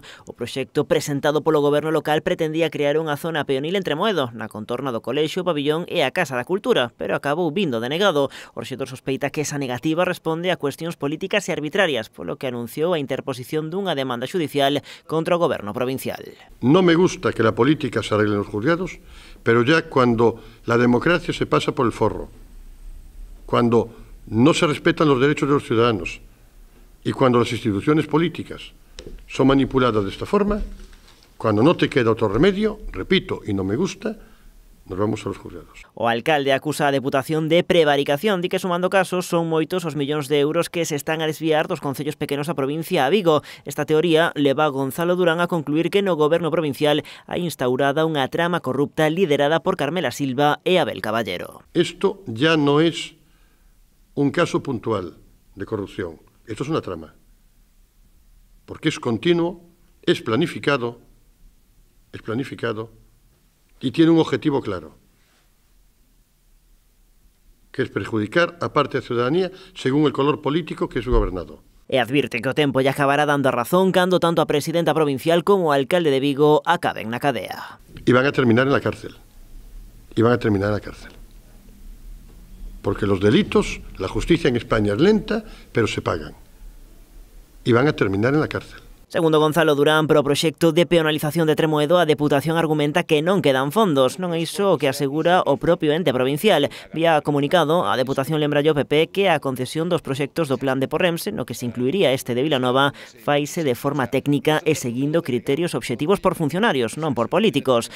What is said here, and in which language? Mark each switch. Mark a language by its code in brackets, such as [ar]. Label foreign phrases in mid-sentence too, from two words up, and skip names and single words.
[gl] O proxecto presentado polo goberno local pretendía crear unha zona peonil en Tremoedo, na contorna do colexio, o pabillón e a Casa da Cultura, pero acabou vindo denegado. O rexedor sospeita que esa negativa responde a cuestións políticas e arbitrarias, polo que anunciou a interposición dunha demanda judicial contra o goberno provincial. [es] No me gusta que la política se arregle en los juzgados, pero ya cuando la democracia se pasa por el forro, cuando no se respetan los derechos de los ciudadanos y cuando las instituciones políticas son manipuladas de esta forma, cuando no te queda otro remedio, repito, y no me gusta, nos vamos a los juzgados. [gl] O alcalde acusa a Deputación de prevaricación, di que sumando casos son moitos os millóns de euros que se están a desviar dos concellos pequenos a provincia a Vigo. Esta teoría leva a Gonzalo Durán a concluir que no goberno provincial hai instaurada unha trama corrupta liderada por Carmela Silva e Abel Caballero. [es] Esto ya no es un caso puntual de corrupción, esto es una trama, porque es continuo, es planificado y tiene un objetivo claro, que es perjudicar a parte de la ciudadanía según el color político que es gobernado. [gl] E advirte que o tempo lle acabará dando a razón cando tanto a presidenta provincial como o alcalde de Vigo acaben na cadea. [es] Y van a terminar en la cárcel. Porque los delitos, la justicia en España es lenta, pero se pagan. Y van a terminar en la cárcel. [gl] Segundo Gonzalo Durán, pro proxecto de peonalización de Tremoedo, a Deputación argumenta que non quedan fondos. Non é iso o que asegura o propio ente provincial. Vía comunicado, a Deputación lembra ao PP que a concesión dos proxectos do Plan de Porrense, no que se incluiría este de Vilanova, faise de forma técnica e seguindo criterios obxectivos por funcionarios, non por políticos.